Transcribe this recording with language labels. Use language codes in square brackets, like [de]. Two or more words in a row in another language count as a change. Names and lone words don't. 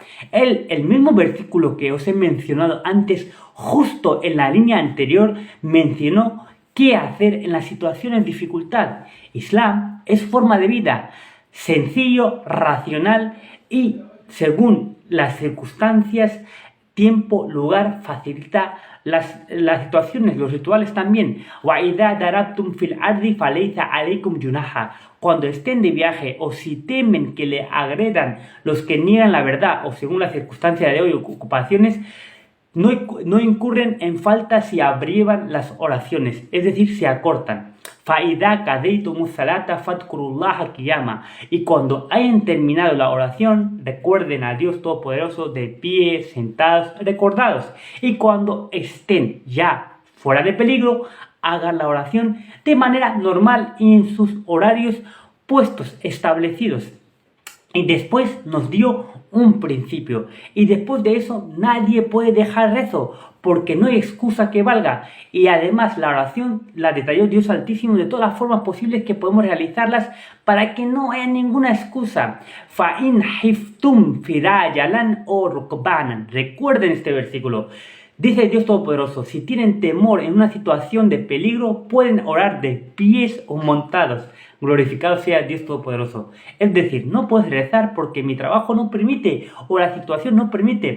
[es] El mismo versículo que os he mencionado antes, justo en la línea anterior, mencionó qué hacer en las situaciones de dificultad. Islam es forma de vida, sencillo, racional y, según las circunstancias, tiempo, lugar, facilita las situaciones, los rituales también. [ar] وَإِذَا دَرَبْتُمْ فِي الْأَرْضِ فَلَيْسَ عَلَيْكُمْ جُنَاحٌ. [es] Cuando estén de viaje o si temen que le agredan los que niegan la verdad o según la circunstancia de hoy ocupaciones, no incurren en falta si abrievan las oraciones, es decir, se acortan. [ar] فَإِذَا قَضَيْتُمُ الصَّلَاةَ فَاذْكُرُوا اللَّهَ قِيَامًا. [es] Y cuando hayan terminado la oración, recuerden a Dios Todopoderoso de pie, sentados, recordados. Y cuando estén ya fuera de peligro, hagan la oración de manera normal y en sus horarios puestos, establecidos. Y después nos dio un principio. Y después de eso nadie puede dejar rezo, porque no hay excusa que valga. Y además la oración la detalló Dios Altísimo de todas las formas posibles que podemos realizarlas para que no haya ninguna excusa. [ar] فَإِنْ حِفْتُمْ فِرَاجَلًا o rukbanan. [es] Recuerden este versículo. Dice Dios Todopoderoso, si tienen temor en una situación de peligro, pueden orar de pies o montados. Glorificado sea Dios Todopoderoso. Es decir, no puedes rezar porque mi trabajo no permite o la situación no permite.